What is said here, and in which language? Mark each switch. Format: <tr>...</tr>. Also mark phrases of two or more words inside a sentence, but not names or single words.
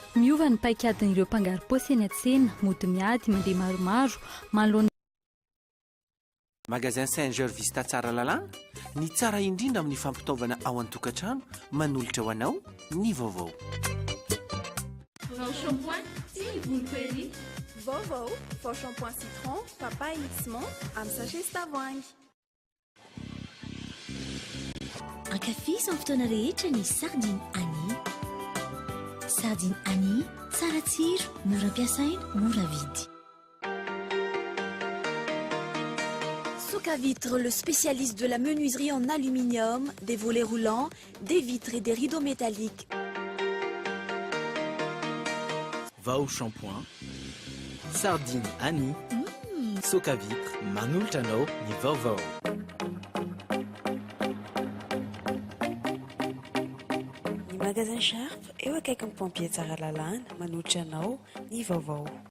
<mg>miova ny paikadin'ireo mpangaro-paosy eny an-tsena mody miady mandeha maromaro manoloana magasin Saint-Georges Vista tsara lalàna ny tsara indrindra amin'ny fampitaovana ao an-tokantrano manolotra ho anao ny vaovao.</mg> <fr>Vao shampoing s'il vous plaît.</fr> <mg>Vovô, vao shampoing citron, papaye mixement, amin'ny sachet sy tavoahangy. Ankafiziny fotoana rehetra ny sardine Annie. Sardine Annie, tsara tsiro, mora ampiasaina, mora vidy.</mg> <fr>Soka Vitre, le spécialiste de la menuiserie en aluminium, des volets roulants, des vitres et des rideaux métalliques.</fr> <mg>Vao shampoing, sardine Annie, Soka Vitre, manolotra anao ny vaovao. Ny magasin Sharp eo akaikin'ny pompier tsara lalàna manolotra anao ny vaovao.</mg>